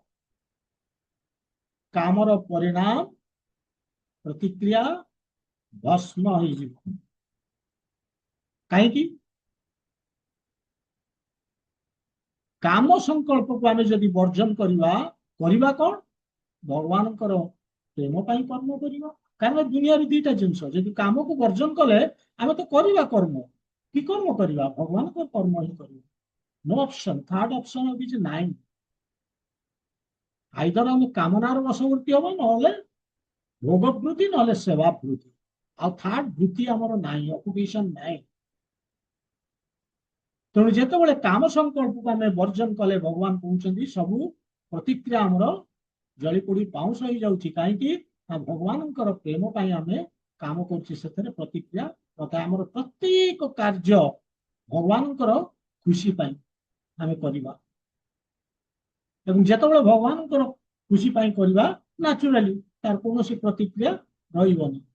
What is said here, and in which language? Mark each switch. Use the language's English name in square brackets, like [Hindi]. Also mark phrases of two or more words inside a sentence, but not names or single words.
[Odia] କାମର ପରିଣାମ ପ୍ରତିକ୍ରିୟା ଭସ୍ମ ହେଇଯିବ କାହିଁକି କାମ ସଂକଳ୍ପକୁ ଆମେ ଯଦି ବର୍ଜନ କରିବା କରିବା କଣ ଭଗବାନଙ୍କର ପ୍ରେମ ପାଇଁ କର୍ମ କରିବା କାରଣ ଦୁନିଆରେ ଦିଟା ଜିନିଷ ଯଦି କାମକୁ ବର୍ଜନ କଲେ ଆମେ ତ କରିବା କର୍ମ କି କର୍ମ କରିବା ଭଗବାନଙ୍କ କର୍ମ ହିଁ କରିବା [English] no option third option [Odia] କିଛି ନାହିଁ ଆଇଦର ଆମେ କାମନାର ବଶବର୍ତ୍ତୀ ହବ ନହେଲେ ଭୋଗ ବୃତ୍ତି ନହେଲେ ସେବା ବୃତ୍ତି ଆଉ ଥାର୍ଡ ବୃତ୍ତି ଆମର ନାହିଁ ଅକୁପେସନ ନାହିଁ ତେଣୁ ଯେତେବେଳେ କାମ ସଂକଳ୍ପକୁ ଆମେ ବର୍ଜନ କଲେ ଭଗବାନ କହୁଛନ୍ତି ସବୁ ପ୍ରତିକ୍ରିୟା ଆମର ଜଳି ପୋଡି ପାଉଁଶ ହେଇଯାଉଛି କାହିଁକି ନା ଭଗବାନଙ୍କର ପ୍ରେମ ପାଇଁ ଆମେ କାମ କରୁଛୁ ସେଥିରେ ପ୍ରତିକ୍ରିୟା ତଥା ଆମର ପ୍ରତ୍ୟେକ କାର୍ଯ୍ୟ ଭଗବାନଙ୍କର ଖୁସି ପାଇଁ ଆମେ କରିବା ଏବଂ ଯେତେବେଳେ ଭଗବାନଙ୍କର ଖୁସି ପାଇଁ କରିବା ନ୍ୟାଚୁରାଲି ତାର କୌଣସି ପ୍ରତିକ୍ରିୟା ରହିବନି